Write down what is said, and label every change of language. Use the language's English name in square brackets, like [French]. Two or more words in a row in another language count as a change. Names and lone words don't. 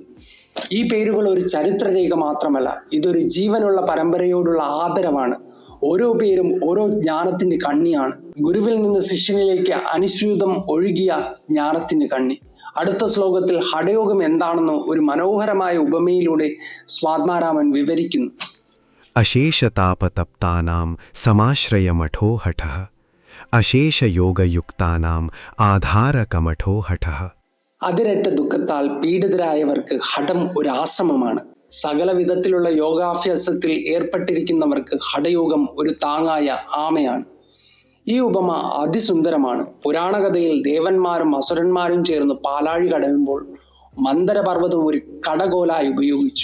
[Malayalam] ഈ പേരുകൾ ഒരു ചരിത്രരേഖ മാത്രമല്ല, ഇതൊരു ജീവനുള്ള പരമ്പരയോടുള്ള ആദരവാണ്. ഓരോ പേരും ഓരോ ജ്ഞാനത്തിന്റെ കണ്ണിയാണ്. ഗുരുവിൽ നിന്ന് ശിഷ്യനിലേക്ക് അനുസ്യൂതം ഒഴുകിയ ജ്ഞാനത്തിന്റെ കണ്ണി. അടുത്ത ശ്ലോകത്തിൽ ഹഠയോഗം എന്താണെന്ന് ഒരു മനോഹരമായ ഉപമയിലൂടെ സ്വാത്മാരാമൻ വിവരിക്കുന്നു. [Sanskrit] अशेषतापतप्तानां समाश्रयमठो हठः अशेषयोगयुक्तानां आधारकमठो हठः. [Malayalam] അതിരറ്റ ദുഃഖത്താൽ പീഡിതരായവർക്ക് ഹഠം ഒരു ആശ്രമമാണ്. സകല വിധത്തിലുള്ള യോഗാഭ്യാസത്തിൽ ഏർപ്പെട്ടിരിക്കുന്നവർക്ക് ഹഠയോഗം ഒരു താങ്ങായ ആമയാണ്. ഈ ഉപമ അതിസുന്ദരമാണ്. പുരാണകഥയിൽ ദേവന്മാരും അസുരന്മാരും ചേർന്ന് പാലാഴി കടയുമ്പോൾ മന്ദരപർവ്വതം ഒരു കടകോലായി ഉപയോഗിച്ചു.